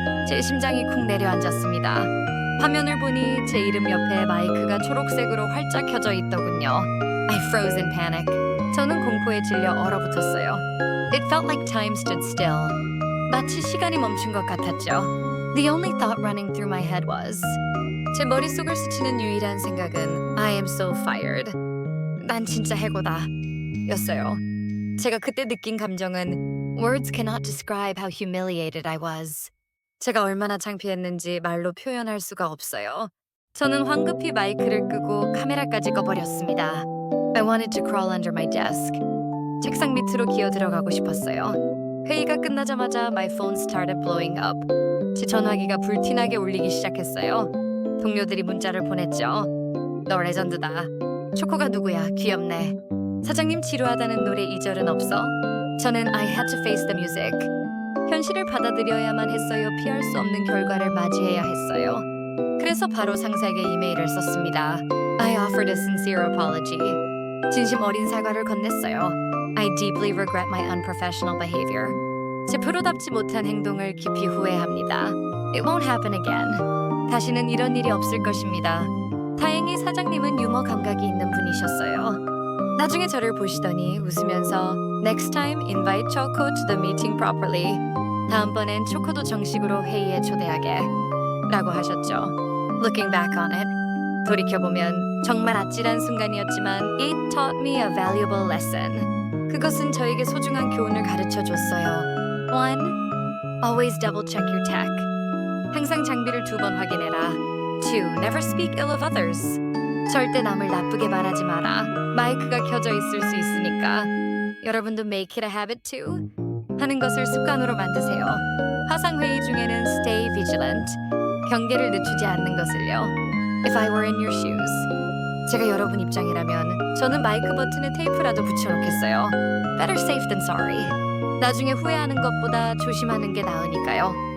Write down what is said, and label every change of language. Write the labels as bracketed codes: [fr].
[ko] 제 심장이 쿵 내려앉았습니다. 화면을 보니 제 이름 옆에 마이크가 초록색으로 활짝 켜져 있더군요. [en] I froze in panic. [ko] 저는 공포에 질려 얼어붙었어요. [en] It felt like time stood still. [ko] 마치 시간이 멈춘 것 같았죠. [en] The only thought running through my head was [ko] 제 머릿속을 스치는 유일한 생각은 [en] I am so fired. [ko] 난 진짜 해고다. 였어요. 제가 그때 느낀 감정은 [en] Words cannot describe how humiliated I was. [ko] 제가 얼마나 창피했는지 말로 표현할 수가 없어요. 저는 황급히 마이크를 끄고 카메라까지 꺼버렸습니다. [en] I wanted to crawl under my desk. [ko] 책상 밑으로 기어 들어가고 싶었어요. 회의가 끝나자마자 [en] my phone started blowing up. [ko] 제 전화기가 불티나게 울리기 시작했어요. 동료들이 문자를 보냈죠. 너 레전드다. 초코가 누구야? 귀엽네. 사장님 지루하다는 노래 2절은 없어? 저는 [en] I had to face the music. [ko] 현실을 받아들여야만 했어요. 피할 수 없는 결과를 맞이해야 했어요. 그래서 바로 상사에게 이메일을 썼습니다. [en] I offered a sincere apology. [ko] 진심 어린 사과를 건넸어요. [en] I deeply regret my unprofessional behavior. [ko] 제 프로답지 못한 행동을 깊이 후회합니다. [en] It won't happen again. [ko] 다시는 이런 일이 없을 것입니다. 다행히 사장님은 유머 감각이 있는 분이셨어요. 나중에 저를 보시더니 웃으면서 [en] Next time, invite Choco to the meeting properly. [ko] 다음번엔 초코도 정식으로 회의에 초대하게 라고 하셨죠. [en] Looking back on it, [ko] 돌이켜보면 정말 아찔한 순간이었지만 [en] It taught me a valuable lesson. [ko] 그것은 저에게 소중한 교훈을 가르쳐줬어요. [en] 1. Always double check your tech. [ko] 항상 장비를 2번 확인해라. 2. [en] Never speak ill of others. [ko] 절대 남을 나쁘게 말하지 마라. 마이크가 켜져 있을 수 있으니까. 여러분도 [en] make it a habit too. [ko] 하는 것을 습관으로 만드세요. 화상회의 중에는 [en] stay vigilant. [ko] 경계를 늦추지 않는 것을요. [en] If I were in your shoes. [ko] 제가 여러분 입장이라면 저는 마이크 버튼에 테이프라도 붙여놓겠어요. [en] Better safe than sorry. [ko] 나중에 후회하는 것보다 조심하는 게 나으니까요.